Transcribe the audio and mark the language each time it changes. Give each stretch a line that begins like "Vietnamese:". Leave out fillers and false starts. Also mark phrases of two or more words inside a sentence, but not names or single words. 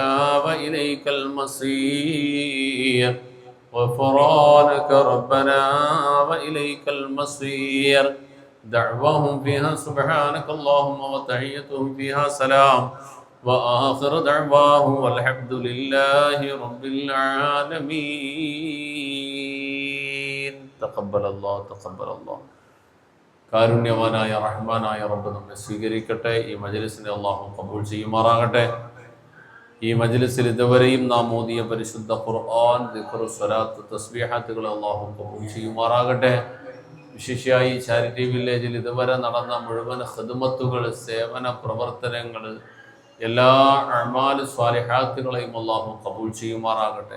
Arabic: وإليك المصير غفرانك ربنا وإليك المصير دعواهم فيها سبحانك اللهم وتحيتهم فيها سلام وآخر دعواهم والحمد لله رب العالمين تقبل الله
Malayalam: കാരുണ്യവാനായ റഹ്മാനായ റബ്ബ് നമ്മെ സ്വീകരിക്കട്ടെ. ഈ മജ്ലിസിനെ അള്ളാഹു ഖബൂൽ ചെയ്യുമാറാകട്ടെ. ഈ മജ്ലിസിൽ ഇതുവരെയും നാം ഓതിയ പരിശുദ്ധ ഖുർആൻ, ദിക്ർ, സ്വലാത്ത്, തസ്ബീഹാത്തുകൾ അള്ളാഹു ഖബൂൽ ചെയ്യുമാറാകട്ടെ. വിശേഷിയായി ചാരിറ്റി വില്ലേജിൽ ഇതുവരെ നടന്ന മുഴുവൻ ഖിദ്മത്തുകൾ, സേവന പ്രവർത്തനങ്ങൾ, എല്ലാ
Arabic: أعمال الصالحات
Malayalam: അള്ളാഹു ഖബൂൽ ചെയ്യുമാറാകട്ടെ.